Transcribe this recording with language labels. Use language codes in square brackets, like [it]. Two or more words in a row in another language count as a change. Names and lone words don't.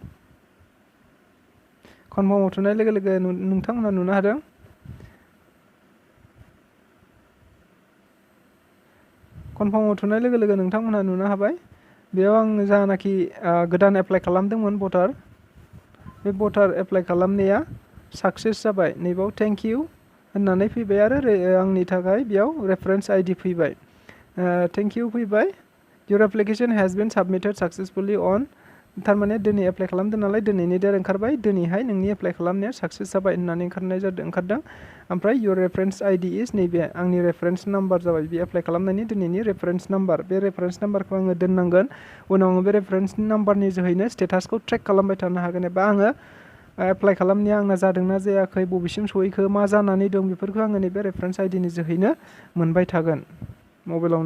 [brx] कनफार्माव थुनाय लोगो लोगो नोंथांमोना नुनो हादों कनफार्माव थुनाय लोगो लोगो नोंथांमोनहा नुनो हाबाय बेयाव आं जानाखि गोदान एप्लाइ खालामदोंमोन भटार, बे भटार एप्लाइ खालामनाया साक्सेस जाबाय। नैबाव [en] thank you [brx] होननानै फैबाय आरो आंनि थाखाय बेयाव [en] reference ID [brx] फैबाय। [en] thank you फैबाय। your application has been submitted successfully on, [brx] थारमाने दिनै एप्लाइ खालामदों नालाय दिनैनि डेट ओंखारबाय, दिनैहाय नोंनि एप्लाइ खालामनाया साक्सेस जाबाय होननानै ओंखारदों। ओमफ्राय [en] your reference ID is [brx] नैबे आंनि [en] reference number [brx] जाबाय, बे एप्लाइ खालामनायनि दिनैनि [en] reference number. [brx] बे [en] reference numberखौ [brx] आङो दोननांगोन, उनाव आङो बे [en] reference numberनि [brx] जोहैनो स्टेटासखौ ट्रेक खालामबाय थानो हागोन, एबा आङो एप्लाइ खालामनाया आंना जादोंना जायाखै, बबेसिम सहैखो, मा जानानै दं, बेफोरखौ आङो नैबे [en] reference IDनि [brx] जोहैनो मोनबाय थागोन मबाइलावनो।